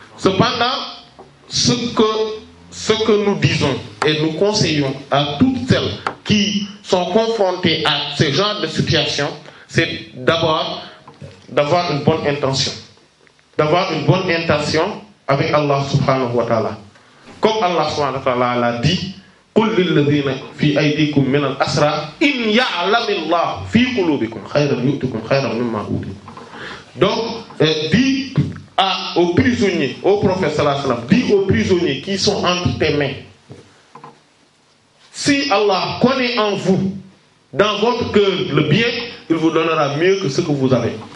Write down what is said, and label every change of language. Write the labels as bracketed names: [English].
[French] Cependant, ce que nous disons et nous conseillons à toutes celles qui sont confrontées à ce genre de situation, c'est d'abord d'avoir une bonne intention. D'avoir une bonne intention avec Allah subhanahu wa ta'ala. Comme Allah subhanahu wa ta'ala l'a dit, [Arabic] قُلْ لِلَّذِينَ فِي أَيْدِيكُمْ مِنَ الْأَسْرَى إِنْ يَعْلَمِ اللَّهُ فِي قُلُوبِكُمْ خَيْرًا يُؤْتِكُمْ خَيْرًا مِمَّا أُوتِيتُمْ. [French] Donc, dit aux prisonniers, au prophète sallallahu alayhi wa sallam, dit aux prisonniers qui sont entre tes mains, si Allah connaît en vous, dans votre cœur, le bien, il vous donnera mieux que ce que vous avez.